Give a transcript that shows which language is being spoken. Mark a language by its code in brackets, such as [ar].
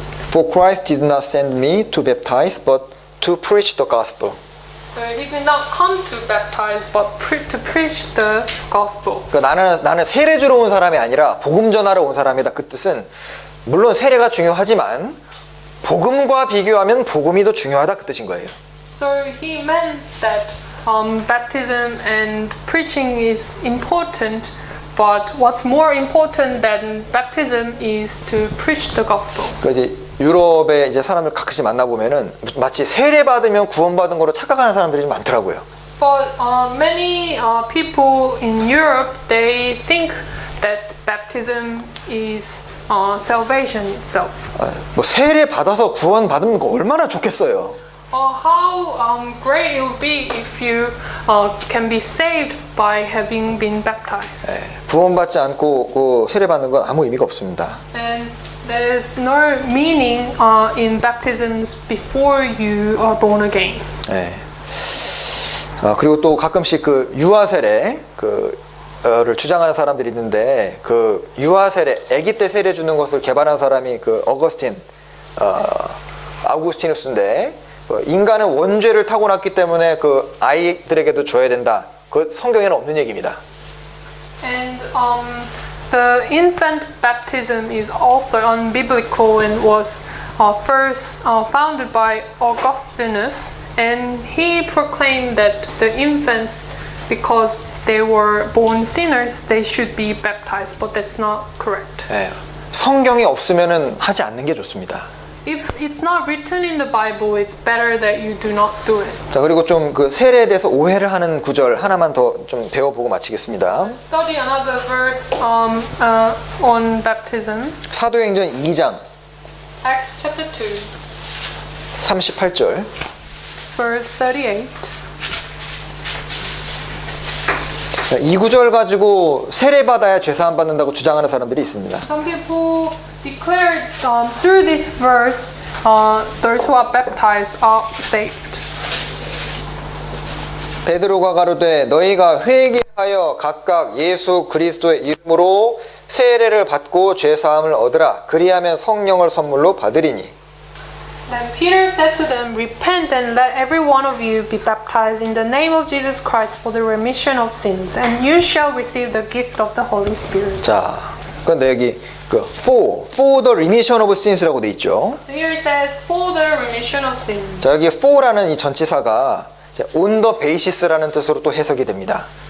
[en] For Christ did not send me to baptize, but to preach the gospel. So he did not come to baptize, but to preach the gospel. [ko] 그러니까 나는 세례 주러 온 사람이 아니라 복음 전하러 온 사람이다. 그 뜻은 물론 세례가 중요하지만 복음과 비교하면 복음이 더 중요하다 그 뜻인 거예요. [en] So he meant that baptism and preaching is important, but what's more important than baptism is to preach the gospel. [ko] 그러니까 이제 유럽의 이제 사람을 가끔씩 만나 보면은 마치 세례 받으면 구원받은 거로 착각하는 사람들이 좀 많더라고요. [en] But many people in Europe they think that baptism is salvation itself. [ko] 뭐 세례 받아서 구원받으면 거 얼마나 좋겠어요. [en] How great it would be if you can be saved by having been baptized. [ko] 구원받지 않고 세례 받는 건 아무 의미가 없습니다. [en] And there's no meaning in baptisms before you are born again. [ko] 네. 그리고 또 가끔씩 그 유아 세례 를 주장하는 사람들이 있는데 그 유아 세례, 아기 때 세례 주는 것을 개발한 사람이 그 아우구스티누스인데 인간은 원죄를 타고났기 때문에 그 아이들에게도 줘야 된다. 그 성경에는 없는 얘기입니다. [en] And the infant baptism is also unbiblical and was first founded by Augustinus, and he proclaimed that the infants, because they were born sinners, they should be baptized, but that's not correct. [ko] 네. 성경이 없으면은 하지 않는 게 좋습니다. [en] If it's not written in the Bible, it's better that you do not do it. [ko] 자, 그리고 좀 그 세례에 대해서 오해를 하는 구절 하나만 더 좀 배워보고 마치겠습니다. [en] Study another verse on baptism. [ko] 사도행전 2장 [en] Acts chapter 2, [ko] 38절. [en] verse 38. [ko] 이 구절 가지고 세례 받아야 죄 사함 받는다고 주장하는 사람들이 있습니다. [en] Some people declared through this verse, those who are baptized are saved. [ko] 베드로가 가로되 너희가 회개하여 각각 예수 그리스도의 이름으로 세례를 받고 죄 사함을 얻으라. 그리하면 성령을 선물로 받으리니. [en] Then Peter said to them, Repent and let every one of you be baptized in the name of Jesus Christ for the remission of sins, and you shall receive the gift of the Holy Spirit. [ko] 자, 그런데 여기 [en] for the remission of sins [ko] 라고 돼 있죠. [en] Here it says, For the remission of sins. [ko] 자, 여기 for라는 이 전치사가 [en] on the basis [ko] 라는 뜻으로 또 해석이 됩니다.